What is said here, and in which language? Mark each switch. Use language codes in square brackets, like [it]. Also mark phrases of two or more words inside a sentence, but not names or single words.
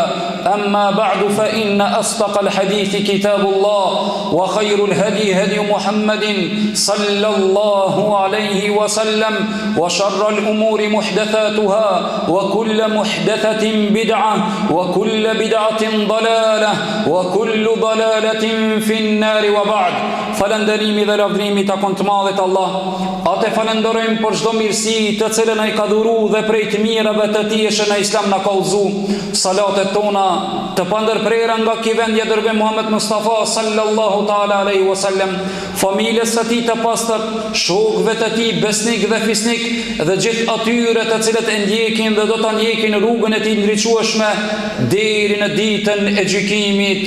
[ar] أما بعد فإن أصدق الحديث كتاب الله، وخير الهدي هدي محمد صلى الله عليه وسلم، وشر الأمور محدثاتها وكل محدثة بدعة وكل بدعة ضلالة وكل ضلالة في النار. وبعد. [sq] Falënderimi dhe lavdrimi takon të madhit Allah. Atë falenderojmë për çdo mirësi të cilën ai ka dhuruar dhe prej të mirave të tij që në Islam na ka udhëzu. Salatet tona të pandërprera nga ky vend i dërguar Muhammed Mustafa [ar] صلى الله تعالى عليه وسلم, [sq] familjes së tij të pastër, shokëve të tij besnik dhe fisnik dhe gjithë atyre të cilët e ndjekin dhe do ta ndjekin rrugën e tij ndriçueshme deri në ditën e gjykimit.